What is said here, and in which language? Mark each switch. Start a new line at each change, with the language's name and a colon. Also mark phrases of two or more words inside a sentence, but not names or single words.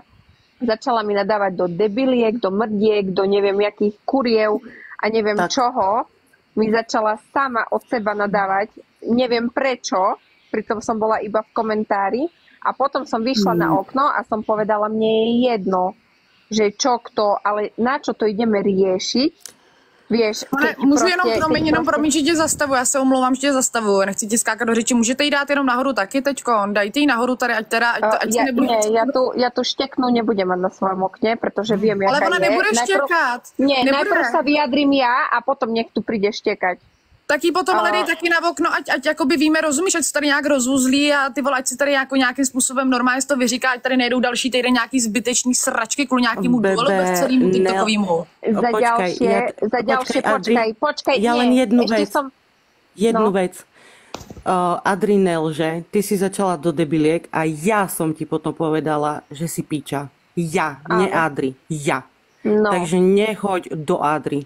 Slovak: Začala mi nadávať do debiliek, do mrdiek, do neviem jakých kuriev a neviem tak. Čoho. Mi začala sama od seba nadávať, neviem prečo, pritom som bola iba v komentári a potom som vyšla na okno a som povedala, mne je jedno, že čo kto, ale na čo to ideme riešiť, vieš.
Czech: Můžu jenom promiň, že tě zastavu, já se omlouvám, že tě zastavu, nechci ti skákat do řeči, můžete jí dát jenom nahoru taky teďko, dajte jí nahoru tady, ať se nebude... Ne,
Slovak: ja tu šteknu nebudem mať na svojom okne, protože viem, jaká je.
Czech: Ale ona nebude štěkat.
Slovak: Najprv sa vyjadrím ja a potom nech tu príde štekať.
Czech: Tak jí potom ale dej taky na okno, ať jakoby víme, rozumíš, ať se tady nějak rozuzlí a ty vole, ať se tady jako nějakým způsobem normálně to vyříká, ať tady nejdou další týden nějaký zbytečný sračky kvůli nějakému duelu bez celému TikTokovýmu.
Slovak: Za ďalšie, počkaj. Ja len jednu vec. Adrinel, že ty si začala do debiliek a ja som ti potom povedala, že si piča. Ja, nie Adri. Ja. No. Takže nechoď do Adri.